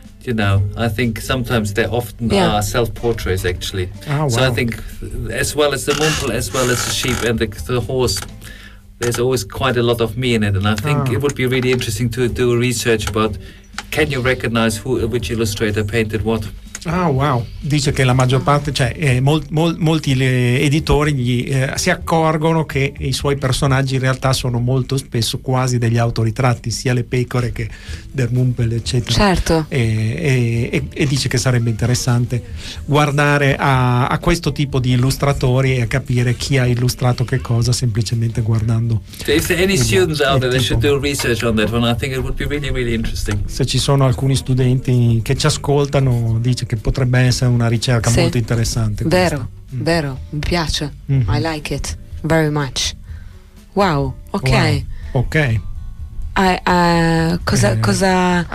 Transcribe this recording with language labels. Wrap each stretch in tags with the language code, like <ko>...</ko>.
<en>You know, I think sometimes they often are self-portraits, actually. Oh, wow. So I think, as well as the mumple, as well as the sheep and the horse, there's always quite a lot of me in it. And I think it would be really interesting to do research about, can you recognize which illustrator painted what? Ah, wow.</en> <it>Dice che la maggior parte, cioè molti editori si accorgono che i suoi personaggi in realtà sono molto spesso quasi degli autoritratti, sia le pecore che Dermumpel, eccetera. Certo. E dice che sarebbe interessante guardare a questo tipo di illustratori e a capire chi ha illustrato che cosa semplicemente guardando. Se ci sono</it> <en>any students out there, they should do research on that one. I think it would be really, really interesting.</en> <it>Se ci sono alcuni studenti che ci ascoltano, dice che potrebbe essere una ricerca molto interessante. Vero, vero, mi piace.</it> <en>I like it very much. Wow, ok. Wow. Ok.</en> <it>Cosa?</it>